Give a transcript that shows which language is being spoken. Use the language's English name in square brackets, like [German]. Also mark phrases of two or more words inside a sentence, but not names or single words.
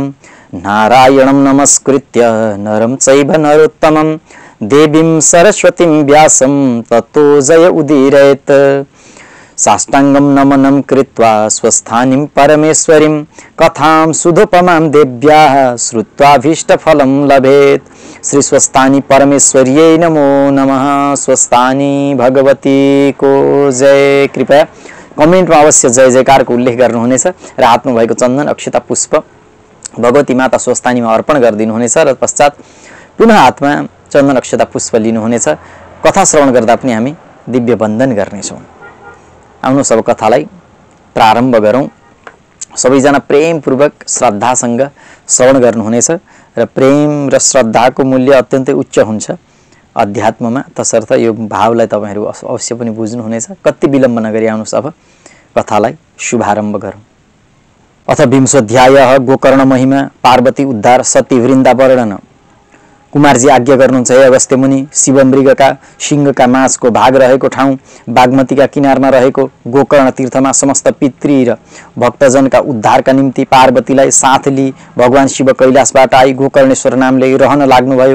[Sanskrit] नारायणं नमस्कृत्य नरं चैव नरोत्तमं देवीं सरस्वतीं व्यासं ततो जय उदीरयेत्। साष्टांगं नमनं कृत्वा स्वस्थानीं परमेश्वरीं कथां सुधोपमां देव्याः श्रुत्वाभीष्टफलं लभेत्। श्री स्वस्थानी परमेश्वर्यै नमो नमः। [Nepali] स्वस्थानी भगवती को जय। कृपया कमेन्टमा अवश्य जय जयकारको उल्लेख गर्नुहुनेछ र हातमा भएको चन्दन अक्षता पुष्प भगवती माता स्वस्थानीमा अर्पण गरिदिनुहुनेछ र पश्चात पुनः हातमा चन्दन अक्षता पुष्प लिनुहुनेछ। कथा श्रवण गर्दा पनि हामी दिव्य वन्दन गर्नेछौँ। आउनुहोस् अब कथालाई प्रारम्भ गरौँ। सबैजना प्रेमपूर्वक श्रद्धासँग श्रवण गर्नुहुनेछ र प्रेम र श्रद्धाको मूल्य अत्यन्तै उच्च हुन्छ अध्यात्ममा। तसर्थ यो भावलाई तपाईहरू अवश्य पनि बुझ्नुहुनेछ। कति विलम्ब नगरी आउनुहोस् अब कथालाई शुभारम्भ गरौँ। [Sanskrit] अथ विंशोऽध्यायः गोकर्ण महिमा पार्वती उद्धार सती वृन्दावर्णन। [Nepali] कुमारजी आज्ञा गर्नुहुन्छ हे अगस्त्य मुनि, शिवमृगका सिंहका मासको भाग रहेको ठाउँ बागमतीका किनारमा रहेको गोकर्ण तीर्थमा समस्त पितृ र भक्तजनका उद्धारका निम्ति पार्वतीलाई साथ लिई भगवान शिव कैलाशबाट आई गोकर्णेश्वर नामले रहन लाग्नुभयो।